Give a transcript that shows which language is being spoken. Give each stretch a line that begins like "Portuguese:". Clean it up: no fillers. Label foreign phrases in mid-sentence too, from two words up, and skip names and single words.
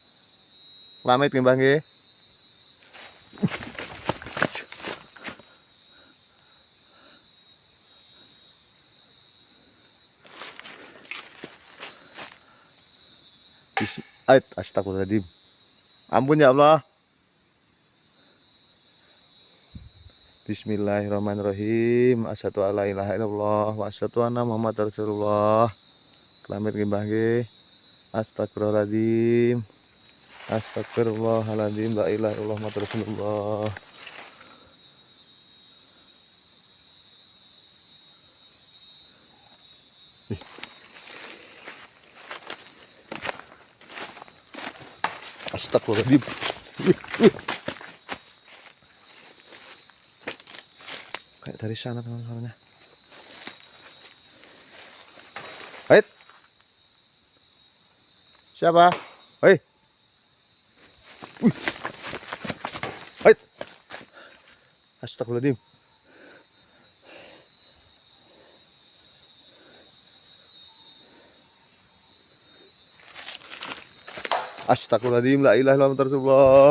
Javanese: Pamit nggih Mbah nggih.
Arabic: أستغفر الله العظيم.
Indonesian: Ampun
Arabic: يا الله. بسم الله الرحمن الرحيم. أشهد أن لا إله إلا الله وأشهد أن محمدا رسول الله.
Javanese: Pamit nggih Mbah nggih.
Arabic: أستغفر الله العظيم. أستغفر الله العظيم, لا إله إلا الله محمد رسول الله. أستغفر الله العظيم.
Indonesian: Kayak dari sana teman-teman. Hai. Siapa? Hei. Hai.
Arabic: أستغفر الله العظيم أستغفر الله العظيم لا إله إلا الله رسول الله.